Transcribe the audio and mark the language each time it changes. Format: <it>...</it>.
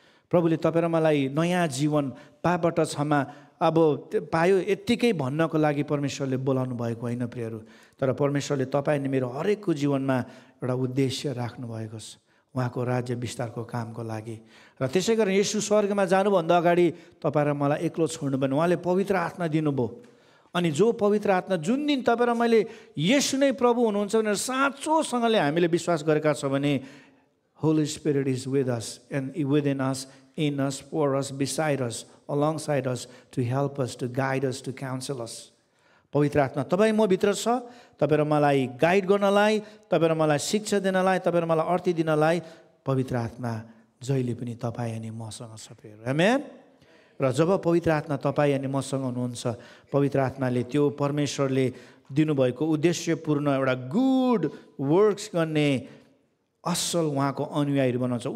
<ne>प्रभुले तपाईँ र मलाई नयाँ जीवन पापबाट क्षमा अब पायो यत्तिकै भन्नको लागि परमेश्वरले बोलाउनु भएको होइन प्रियहरू, तर परमेश्वरले तपाईँ अनि मेरो हरेकको जीवनमा एउटा उद्देश्य राख्नुभएको छ उहाँको राज्य विस्तारको कामको लागि। र त्यसै कारण येशू स्वर्गमा जानुभन्दा अगाडि तपाईँ र मलाई एक्लो छोड्नु भने उहाँले पवित्र आत्मा दिनुभयो। अनि जो पवित्र आत्मा जुन दिन तपाईँ र मैले येशू नै प्रभु हुनुहुन्छ भनेर साँचोसँगले हामीले विश्वास गरेका छौँ भने</ne> <en>Holy Spirit is with us and within us, in us, for us, beside us, alongside us, to help us, to guide us, to counsel us.</en> <ne>पवित्र आत्मा तपाईँ म भित्र छ, तपाईँ र मलाई गाइड गर्नलाई, तपाईँ र मलाई शिक्षा दिनलाई, तपाईँ र मलाई अर्थ दिनलाई पवित्र आत्मा जहिले पनि तपाईँ अनि मसँग छ प्रियहरू। आमेन। र जब पवित्र आत्मा तपाईँ अनि मसँग हुनुहुन्छ, पवित्र आत्माले त्यो परमेश्वरले दिनुभएको उद्देश्यपूर्ण एउटा गुड वर्क्स गर्ने असल उहाँको अनुयायीहरू बनाउँछ।</ne>